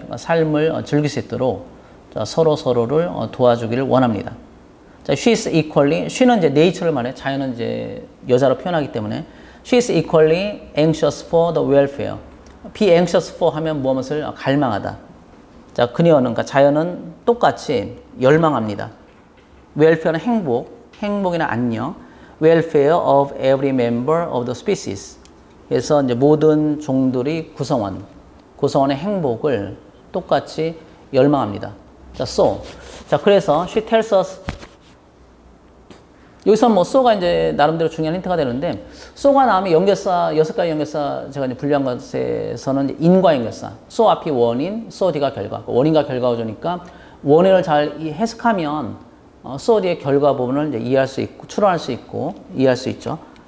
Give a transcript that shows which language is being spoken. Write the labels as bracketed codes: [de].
[ko] 그러니까 삶을 즐길 수 있도록 자, 서로를 도와주기를 원합니다. 자, [en] she is equally, [ko] she는 이제 nature를 말해. 자연은 이제 여자로 표현하기 때문에 [en] she is equally anxious for the welfare. be anxious for [ko] 하면 무엇을 갈망하다. 자, 그녀는, 그러니까 자연은 똑같이 열망합니다. welfare는 행복이나 안녕. [en] welfare of every member of the species. [ko] 그래서 이제 모든 종들이 구성원의 행복을 똑같이 열망합니다. 자, 자, 그래서 [en] she tells us [ko] 여기서 뭐 so가 이제 나름대로 중요한 힌트가 되는데 so가 나오면 연결사 6가지 연결사 제가 이제 분류한 것에서는 이제 in과 연결사 so 앞이 원인, so 뒤가 결과 원인과 결과 구조니까 원인을 잘 해석하면 so 뒤의 결과 부분을 이제 이해할 수 있고 추론할 수 있고 이해할 수 있죠.